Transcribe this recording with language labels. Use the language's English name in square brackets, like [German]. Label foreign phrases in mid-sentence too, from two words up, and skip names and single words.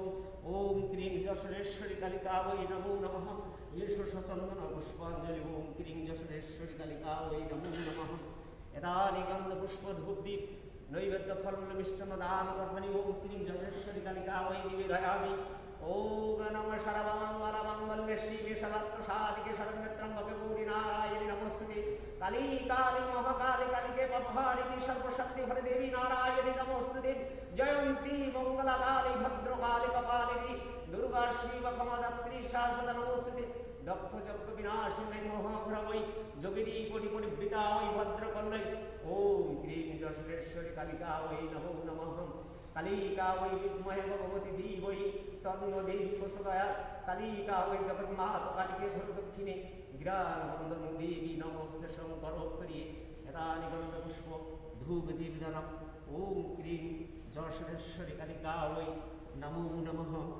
[Sanskrit] ওম ক্রিং যশনেশ্বরী কালিকা বৈ নমো নমঃ এষ সচন্দন পুষ্পাঞ্জলি ওম ক্রিং যশনেশ্বরী কালিকা বৈ নমো নমঃ এতানি গন্ধ পুষ্প ধূপদীপ নৈবেদ্য ফলমিষ্টম দান কর্মণি ওম ক্রিং যশনেশ্বরী কালিকা বৈ নিবেদয়ামি ওম নমঃ সর্বমঙ্গল মঙ্গলে শিবে সর্বাত্মসাধিকে শরণ্যত্রম্বকে গৌরী নারায়ণী নমস্তুতে কালী কালী মহাকালী কালিকে পদ্মারিণী সর্বশক্তি হরে দেবী নারায়ণী নমস্তুতে জয়ন্তী মঙ্গলা কালী ভদ্রকালী কপালিনী দুর্গা শিব ক্ষমাদাত্রী শাশ্বত নমস্তুতে দক্ষ যজ্ঞ বিনাশিনী মহাঘ্রবৈ যোগিনী কোটি কোটি বৃতা ওই ভদ্রকন্যৈ ওম ক্রিং যশনেশ্বরী কালিকা বৈ নমো নমঃ कलिका वै विद्महे भगवती धीमहि तन्नो देवी प्रचोदयात् कलिका वै जगन्माता कालिके दक्षिणे गिरानवन्दनं देवी नमोऽस्ते शङ्करोत्तरीये यदा निगन्धपुष्प धूपदीपदानम् ॐ क्रीं जयसुरेश्वरी कालिका वै नमो नमः।